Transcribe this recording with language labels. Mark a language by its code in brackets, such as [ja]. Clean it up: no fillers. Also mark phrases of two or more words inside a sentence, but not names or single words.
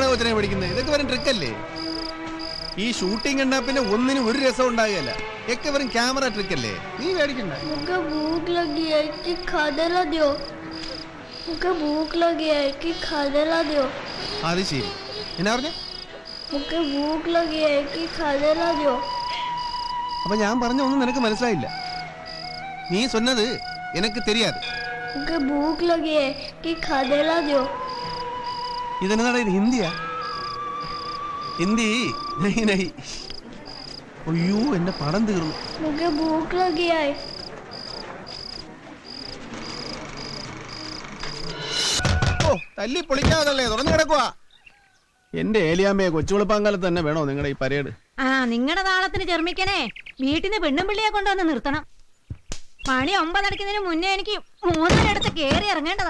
[ml] എന്തിനാ പഠിക്കുന്നത്? ഇതൊക്കെ വെറും ട്രിക്കല്ലേ? ഈ ഷൂട്ടിംഗ് കണ്ടാ പിന്നെ ഒന്നിനും ഒരു രസം ഉണ്ടാകുകയല്ല. ഒക്കെ വെറും ക്യാമറ ട്രിക്കല്ലേ? നീ പേടിക്കണ്ട. [hi] मुझे भूख लगी है कि खाने ला दो। मुझे भूख लगी है कि खाने ला दो। [ml] അത് ശരി. എന്നാ പറഞ്ഞ? [hi] मुझे भूख लगी है कि खाने ला दो। [ml] അപ്പൊ ഞാൻ പറഞ്ഞ ഒന്നും നിനക്ക് മനസ്സിലായില്ല. [ta] നീ சொன்னது எனக்கு தெரியாது. [hi] मुझे भूख लगी है कि खाने ला दो। [ml] ഇതെന്താടാ ഇത്? ഹിന്ദിയാ? ഹിന്ദി [hi] नहीं नहीं. [ml] അയ്യോ എന്റെ പടം തീർന്നു. [hi] मुझे भूख लगी है। [ml] ഓ തല്ലി പൊളിക്കാതല്ലേ തുറന്നു കിടക്കുവാ. എന്റെ ഏലിയാമ്മയെ കൊച്ചുവെളുപ്പാങ്കാലത്ത് തന്നെ വേണോ നിങ്ങളുടെ ഈ പരേഡ്? ആ നിങ്ങളുടെ താളത്തിന് ചെറുമിക്കണേ വീട്ടിൽ നിന്ന് പെണ്ണും പിള്ളിയെ കൊണ്ടുവന്ന് നിർത്തണം. പണി 9 അടിക്കുന്നതിന് മുന്നേ എനിക്ക് 3:30 കേറി ഇറങ്ങേണ്ടതാ.